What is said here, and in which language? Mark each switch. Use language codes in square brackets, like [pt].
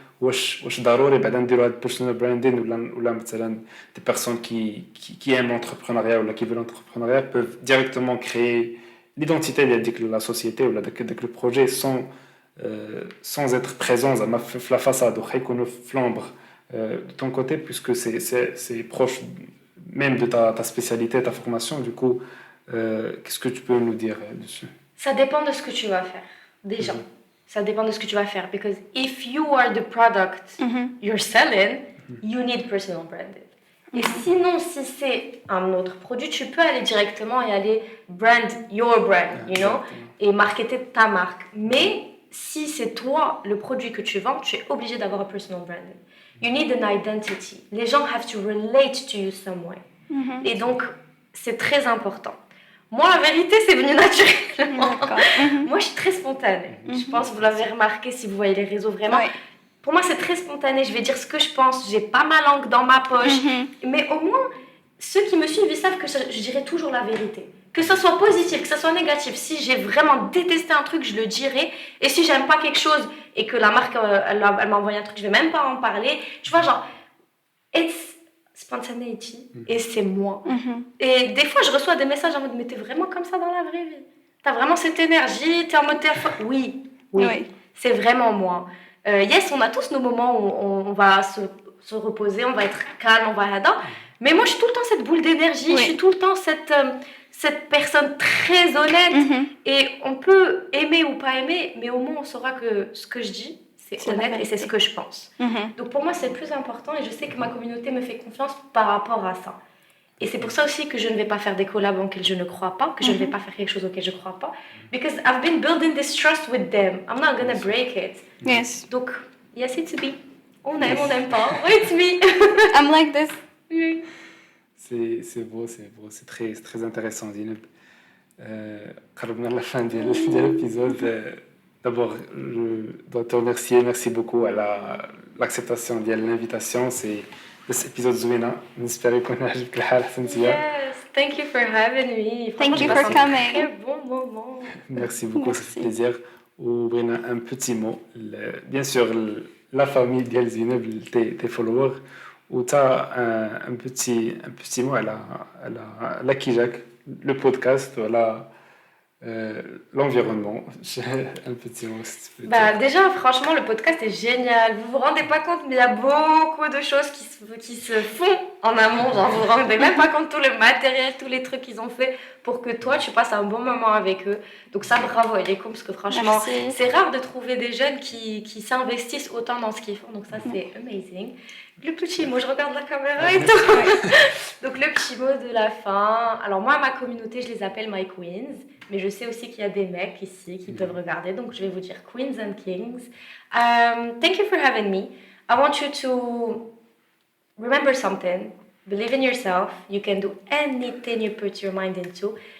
[ar] واش ضروري بعدا نديروا هذا [fr] personal branding [ar] ولا مثلا [fr] des personnes qui aiment l'entrepreneuriat ou qui veulent l'entrepreneuriat peuvent directement créer l'identité de la société ou de le projet sans être présents [ar] زعما في [fr] la façade [ar] واخا يكونوا [fr] flambre de ton côté, puisque c'est proche même de ta spécialité, ta formation. Du coup, qu'est-ce que tu peux nous dire dessus? Ça dépend de ce que tu vas faire, déjà. Ça dépend de ce que tu vas faire. [en] Because if you are the product you're selling, you need personal branding. [fr] Et sinon, si c'est un autre produit, tu peux aller directement et aller [en] brand your brand, you know, [fr] et marketer ta marque. Mais si c'est toi le produit que tu vends, tu es obligé d'avoir un personal branding. [en] You need an identity. [fr] Les gens [en] have to relate to you some way. [fr] Et donc, c'est très important. Moi, la vérité, c'est venu naturellement. Moi, je suis très spontanée. Je pense que vous l'avez remarqué si vous voyez les réseaux vraiment. Oui. Pour moi, c'est très spontané. Je vais dire ce que je pense. J'ai pas ma langue dans ma poche. Mais au moins, ceux qui me suivent, ils savent que je dirai toujours la vérité. Que ça soit positif, que ça soit négatif. Si j'ai vraiment détesté un truc, je le dirai. Et si j'aime pas quelque chose et que la marque, elle m'a envoyé un truc, je vais même pas en parler. Tu vois, genre, [en] it's spontaneity. [fr] Et c'est moi. Et des fois, je reçois des messages en mode, mais t'es vraiment comme ça dans la vraie vie. T'as vraiment cette énergie, t'es en mode oui. C'est vraiment moi. Yes, on a tous nos moments où on va se reposer, on va être calme, on va là. Mais moi, je suis tout le temps cette boule d'énergie, je suis tout le temps cette personne très honnête. Et on peut aimer ou pas aimer, mais au moins on saura que ce que je dis, c'est honnête et c'est ce que je pense. Donc pour moi, c'est le plus important et je sais que ma communauté me fait confiance par rapport à ça. Et c'est pour ça aussi que je ne vais pas faire des collabs auxquels je ne crois pas, que je ne vais pas faire quelque chose auquel je ne crois pas. [en] Because I've been building this trust with them. I'm not gonna break it. Yes. Donc, yes, it's me. [fr] On n'aime pas. [en] It's me. I'm like this. [fr] C'est beau, c'est très intéressant, Zineb. [ar] قربنا [fr] la fin de l'épisode. D'abord, je dois te remercier. Merci beaucoup à l'acceptation de l'invitation. C'est cet épisode [ar] زوينة. نسبر يكون عجبك الحال حسنتيا. [en] Yes, thank you for having me. Thank you for coming. [fr] Très bon moment. Merci beaucoup, ça fait plaisir. [ar] وبغينا [fr] un petit mot. Bien sûr, la famille ديال زينب, tes followers. Ou tu as un petit mot à la Kijak, le podcast, voilà, l'environnement. Un petit mot, si tu peux dire. Déjà, franchement, le podcast est génial. Vous vous rendez pas compte, mais il y a beaucoup de choses qui se font en amont. Genre, vous vous rendez même pas compte tout le matériel, tous les trucs qu'ils ont fait pour que toi, tu passes un bon moment avec eux. Donc ça, bravo, Elikom, parce que franchement, c'est rare de trouver des jeunes qui s'investissent autant dans ce qu'ils font. Donc ça, c'est amazing. Le petit mot, je regarde la caméra et tout. Donc le petit mot de la fin. Alors moi, ma communauté, je les appelle my queens. Mais je sais aussi qu'il y a des mecs ici qui peuvent regarder. Donc je vais vous dire [en] queens and kings. Thank you for having me. I want you to remember something. Believe in yourself. You can do anything you put your mind into.